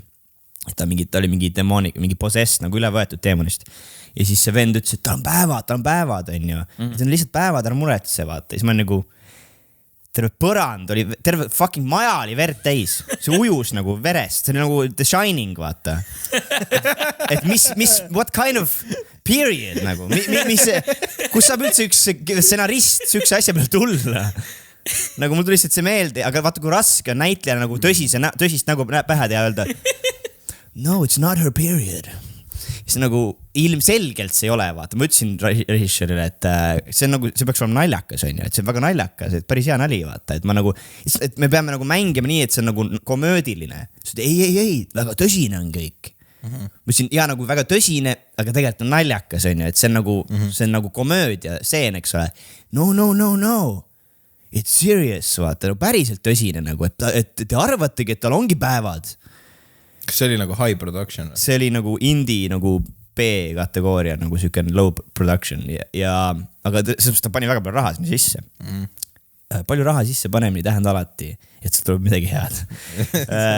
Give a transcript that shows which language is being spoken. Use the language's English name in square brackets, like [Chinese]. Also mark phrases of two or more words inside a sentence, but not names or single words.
[Estonian] Ta oli mingi demoonik, mingi possess nagu üle võetud deemonist. Ja siis see vend ütles, et tal on päevad, on ju. See on lihtsalt päevad, ära muretse, vaata. Ja siis ma nagu, terve põrand oli, terve fucking maja oli verd täis. See ujus nagu verest, see oli nagu The Shining, vaata. Et [English] what kind of period [Estonian] nagu, kus saab üldse üks stsenarist sükse asja peale tulla? Nagu mul tuli lihtsalt see meelde, aga vaata kui raske on näitlejana nagu tõsist nagu pähe teha öelda. [English] No, it's not her period. [Estonian] See nagu ilmselgelt see ei ole, vaata. Ma ütlesin režissöörile, et see peaks olema naljakas, on ju, et see on väga naljakas, et päris hea nali, vaata. Et me peame nagu mängima nii, et see on nagu komöödiline. Ei, väga tõsine on kõik. Ma ütlesin, ja nagu väga tõsine, aga tegelikult on naljakas, on ju, et see on nagu komöödia seen, eks ole. [English] No. It's serious, [Estonian] vaata, päriselt tõsine nagu, et te arvategi, et tal ongi päevad. Kas see oli nagu [English] high production? [Estonian] See oli nagu indie, nagu B-kategooria, nagu siuken [English] low production [Estonian] aga ta pani väga palju raha sinna sisse. Palju raha sisse panemine tähenda alati, et see tuleb midagi head.